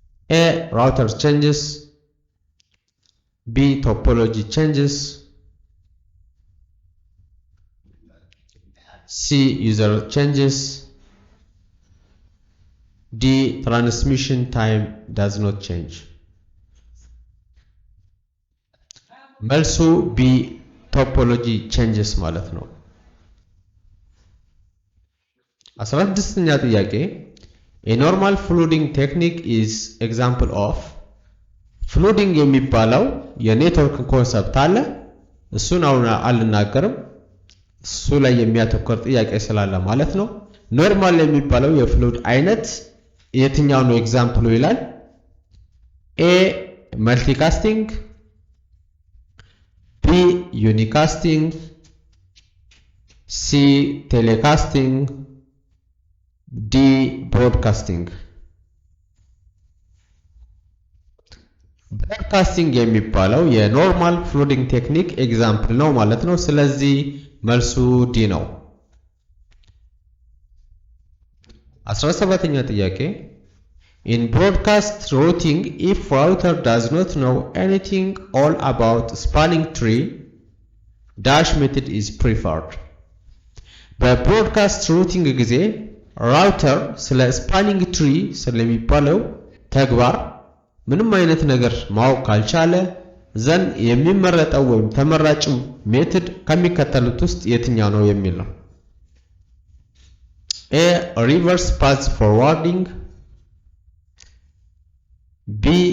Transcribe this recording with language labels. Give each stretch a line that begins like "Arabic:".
English: A. Router changes, B. Topology changes, C. User changes, D. Transmission time does not change.
Amharic: መልሱ B.
English: Topology changes
Amharic: ማለት ነው። 16ኛ ጥያቄ
English: A normal flooding technique is example of
Amharic: flooding የሚባለው የኔትወርክ ኮንሰፕት አለ። እሱን አሁን አልናገርም። እሱ ላይ የሚያተኮር ጥያቄ ስላለ ማለት ነው። ኖርማል የሚባለው የፍሉድ አይነት የትኛው ነው ኤግዛምፕሉ ይላል።
English: A multicasting, B unicasting, C telecasting, D broadcasting.
Amharic: ብሮድካስቲንግ የሚባለው የኖርማል ፍሎዲንግ ቴክኒክ ኤግዛምፕል ነው ማለት ነው። ስለዚህ መልሱ ዲ ነው። 17ኛ ጥያቄ
English: In broadcast routing, if router does not know anything all about spanning tree, dash method is preferred.
Amharic: በብሮድካስት ሩቲንግ ጊዜ ራውተር ስለ ስፓኒንግ ትሪ ስለሚባለው ተግባር ምንም አይነት ነገር ማወቅ ካልቻለ ዘን የሚመረጠው ወይም ተመራጭ ሜተድ ከሚከተሉት ውስጥ የትኛው ነው የሚል ነው። A.
English: Reverse path forwarding, B.